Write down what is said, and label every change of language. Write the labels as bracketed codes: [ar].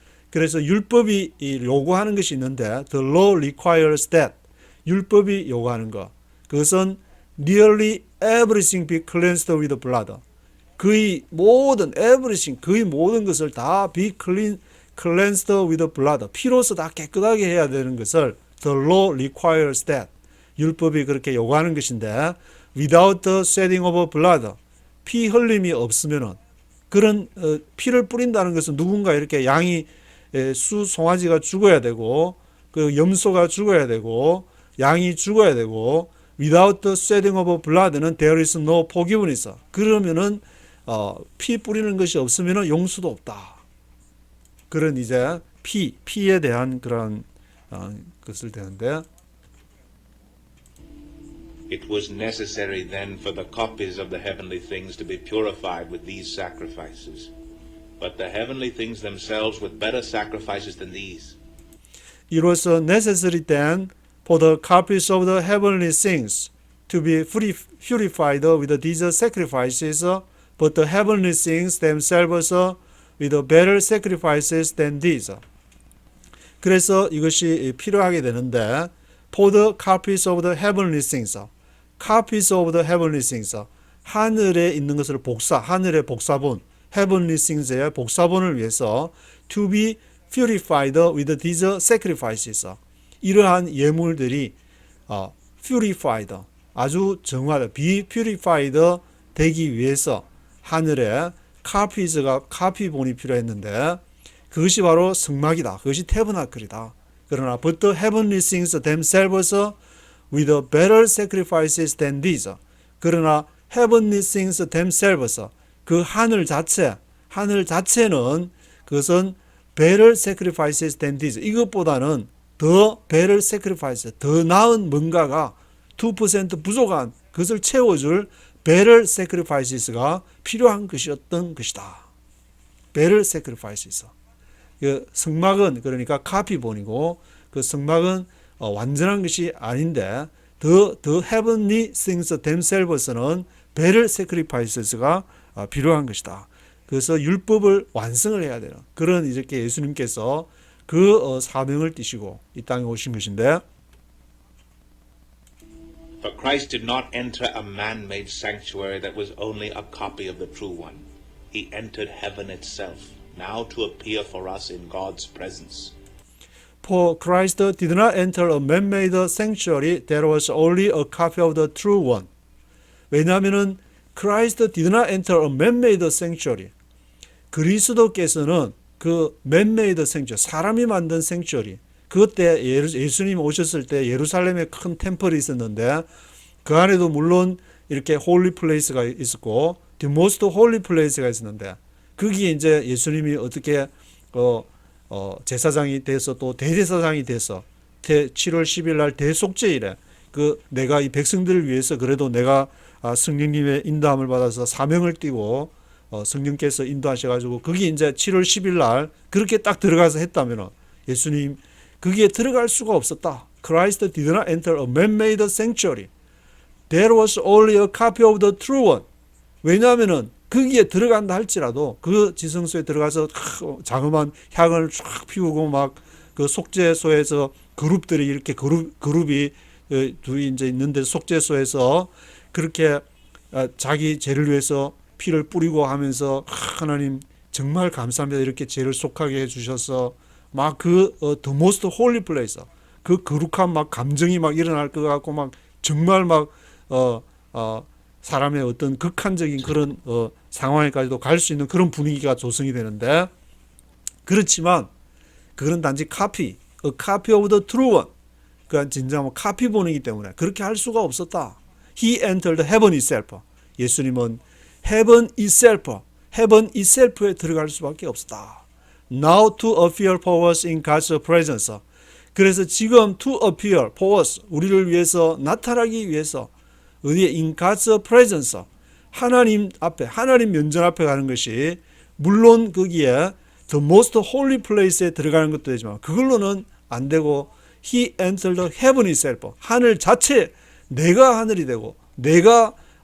[ko] 그래서 율법이 요구하는 것이 있는데, [en] the law requires that, [ko] 율법이 요구하는 것, 그것은 [en] nearly everything be cleansed with blood. [ko] 거의 모든 [en] everything, [ko] 거의 모든 것을 다 [en] be cleansed with blood, [ko] 피로서 다 깨끗하게 해야 되는 것을 [en] the law requires that, [ko] 율법이 그렇게 요구하는 것인데, [en] without the shedding of blood, [ko] 피 흘림이 없으면은, 그런 피를 뿌린다는 것은 누군가 이렇게 양이 송아지가 죽어야 되고, 그 염소가 죽어야 되고, 양이 죽어야 되고, without the shedding of blood는 [en] there is no forgiveness. [ko] 그러면은 피 뿌리는 것이 없으면은 용서도 없다. 그런 이제 피에 대한 그런 것을 되는데, [en] It was necessary then for the copies of the heavenly things to be purified with these sacrifices, but the heavenly things themselves with better sacrifices than these. It was necessary then for the copies of the heavenly things to be purified with these sacrifices, but the heavenly things themselves with better sacrifices than these. [ko] 그래서 이것이 필요하게 되는데, [en] for the copies of the heavenly things, copies of the heavenly things, [ko] 하늘에 있는 것을 하늘의 복사본, [en] heavenly things [ko] 의 복사본을 위해서 [en] to be purified with these sacrifices, [ko] 이러한 예물들이 [en] purified, [ko] 아주 정화돼, [en] be purified [ko] 되기 위해서 하늘에 카피본이 필요했는데, 그것이 바로 성막이다. 그것이 태버나클이다. 그러나 [en] but the heavenly things themselves with better sacrifices than these. 그러나 heavenly things themselves, [ko] 그 하늘 자체는 그것은 [en] better sacrifices than these. [ko] 이것보다는 더 [en] better sacrifice, [ko] 더 나은 뭔가가 2% 부족한 그것을 채워줄 [en] better sacrifices [ko] 가 필요한 것이었던 것이다. [en] better sacrifices. [ko] 그 성막은 그러니까 카피본이고, 그 성막은 완전한 것이 아닌데 [en] the heavenly things themselves [ko] 는 better sacrifices가 필요한 것이다. 그래서 율법을 완성을 해야 되는 그런 이렇게 예수님께서 그 사명을 띠시고 이 땅에 오신 것인데, [en] For Christ did not enter a man-made sanctuary that was only a copy of the true one. He entered heaven itself, now to appear for us in God's presence. For Christ did not enter a man-made sanctuary that was only a copy of the true one. [ko] 왜냐하면은 [en] Christ did not enter a man-made sanctuary. [ko] 그리스도께서는 그 [en] man-made sanctuary, [ko] 사람이 만든 sanctuary, 그때 예수님 오셨을 때 예루살렘에 큰 템플이 있었는데, 그 안에도 물론 이렇게 홀리 플레이스가 있었고 [en] the most holy place [ko] 가 있었는데, 거기에 이제 예수님이 어떻게 제사장이 돼서 또 대제사장이 돼서 7월 10일 날 대속죄일에 그 내가 이 백성들을 위해서 그래도 내가 성령님의 인도함을 받아서 사명을 띠고 성령께서 인도하셔가지고 거기 이제 7월 10일 날 그렇게 딱 들어가서 했다면 예수님 거기에 들어갈 수가 없었다. [en] Christ did not enter a man-made sanctuary. There was only a copy of the true one. [ko] 왜냐하면은 거기에 들어간다 할지라도 그 지성소에 들어가서 자그마한 향을 쫙 피우고 막 그 속죄소에서 그룹들이 이렇게 그룹이 둘이 이제 있는데 속죄소에서 그렇게 자기 죄를 위해서 피를 뿌리고 하면서 하나님 정말 감사합니다. 이렇게 죄를 속하게 해주셔서 막 [en] the most holy place, [ko] 그 거룩한 막 감정이 막 일어날 것 같고 막 정말 막 사람의 어떤 극한적인 그런 상황에까지도 갈 수 있는 그런 분위기가 조성이 되는데, 그렇지만 그건 단지 [en] a copy of the true one. [ko] 그러니까 진짜 카피본이기 때문에 그렇게 할 수가 없었다. [en] He entered heaven itself. [ko] 예수님은 [en] heaven itself [ko] 에 들어갈 수밖에 없었다. [en] Now to appear for us in God's presence. [ko] 그래서 지금 [en] to appear for us, [ko] 우리를 위해서 나타나기 위해서 어디에 [en] in God's presence, [ko] 하나님 앞에, 하나님 면전 앞에 가는 것이 물론 거기에 [en] the most holy place [ko] 에 들어가는 것도 되지만 그걸로는 안 되고 [en] he entered the heaven itself, [ko] 하늘 자체, 내가 하늘이 되고 내가